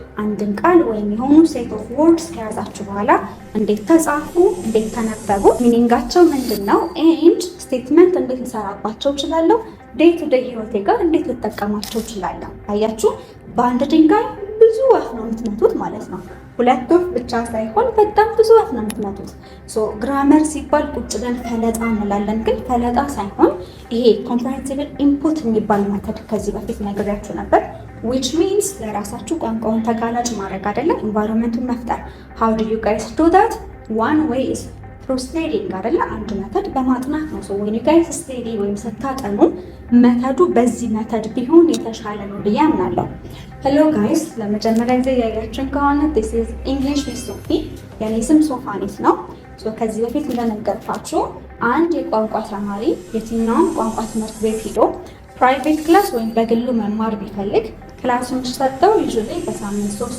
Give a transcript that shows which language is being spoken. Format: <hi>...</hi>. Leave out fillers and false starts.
<am>አንድን ቃል ወይም የሆኑ ሴት ኦፍ ወርድስ ከያዛችሁ በኋላ እንዴት ተጻፉ፣ እንዴት ተነበቡ፣ ሚኒንጋቸው ምንድን ነው፣ ኤንድ ስቴትመንት እንዴት ልሰራባቸው እችላለሁ፣ ዴይ ቱ ዴይ ህይወቴ ጋር እንዴት ልጠቀማቸው እችላለሁ። አያችሁ፣ በአንድ ድንጋይ ብዙ ወፍ ነው የምትመቱት ማለት ነው። 2 ወፍ ብቻ ሳይሆን በጣም ብዙ ወፍ ነው የምትመቱት። ግራመር ሲባል ቁጭ ብለን ፈለጣ እንላለን፣ ግን ፈለጣ ሳይሆን ይሄ ኮምፕሬሄንሲቭ ኢንፑት የሚባል መተድ ከዚህ በፊት ነግሬያችሁ ነበር።</am> <en>which means</en> <am>ለራሳችሁ ቋንቋውን ተጋላጭ ማድረግ አይደለም፣ ኢንቫይሮንመንቱን መፍጠር።</am> <en>how do you guys do that? one way is through studying</en> <am>አይደለ? አንድ መተድ በማጥናት ነው።</am> <en>when you guys study</en> <am>ወይም ስታጠኑ መተዱ በዚህ መተድ ቢሆን የተሻለ ነው ብዬ አምናለሁ። ሄሎ ጋይስ፣ ለመጀመሪያ ጊዜ ያያችሁን ከሆነ</am> <en>this is English with Sophie።</en> <am>የኔ ስም ሶፋኒት ነው። ከዚህ በፊት እንደነገርኳችሁ አንድ የቋንቋ ተማሪ የትኛውም ቋንቋ ትምህርት ቤት ሄዶ ፕራይቬት ክላስ ወይም በግሉ መማር ቢፈልግ ክላሱን ሰጥተው ዩዥሊ በሳምንት</am>